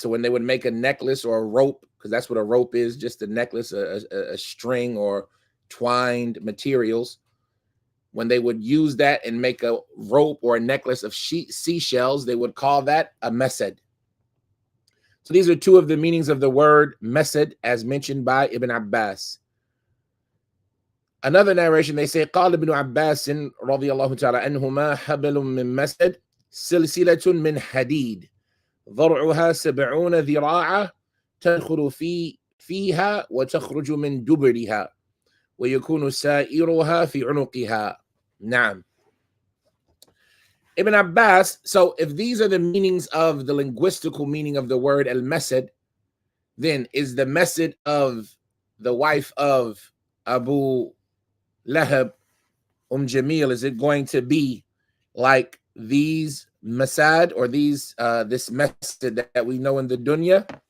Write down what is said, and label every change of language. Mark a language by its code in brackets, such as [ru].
[en] So when they would make a necklace or a rope, because that's what a rope is, just a necklace, a string or twined materials. When they would use that and make a rope or a necklace of seashells, they would call that a mesed. So these are two of the meanings of the word mesed as mentioned by Ibn Abbas. Another narration, they say, [ar] قال ابن عباس رضي الله تعالى عنهما حبل من مسد سلسلة من حديد ضرعها 70 ذراعا تدخل فيها وتخرج من دبرها ويكون سائرها في عنقها. نعم. [en] Ibn Abbas, so if these are the meanings of the linguistical meaning of the word al-Masad, then is the Masad of the wife of Abu Lahab, Jamil, is it going to be like these Masad or these this Masad that we know in the dunya?